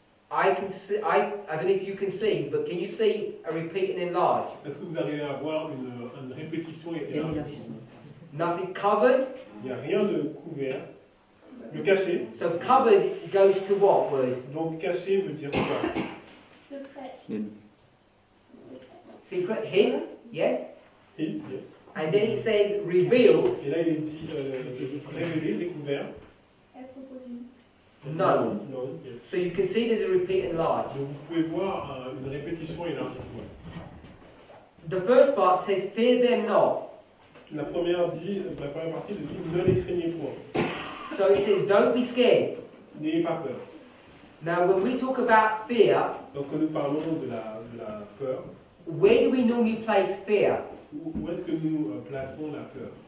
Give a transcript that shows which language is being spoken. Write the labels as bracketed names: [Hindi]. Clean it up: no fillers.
[English] I can see, I don't know if you can see, but can you see a repeat and enlarge? [French] est-ce que vous arrivez à voir une répétition et élargissement? [English] Nothing covered. [French] Il n'y a rien de couvert. Le caché, [English] So covered goes to what word? [French] donc caché veut dire quoi? [English] Secret. Secret, hid, yes? [French] Et, yes. [English] And then it says revealed, [French] Et là il est dit révélé, découvert. Être connu. [English] known. [French] Non, yes. [English] So you can see there's a repeat and enlarge. [French] Donc vous pouvez voir une répétition et élargissement. [English] The first part says, fear them not. [French] La première partie dit ne les craignez point. [English] So it says, don't be scared. [French] N'ayez pas peur. [English] Now, when we talk about fear, [French] Lorsque nous parlons de la peur, [English] where do we normally place fear? [French] où est-ce que nous plaçons la peur?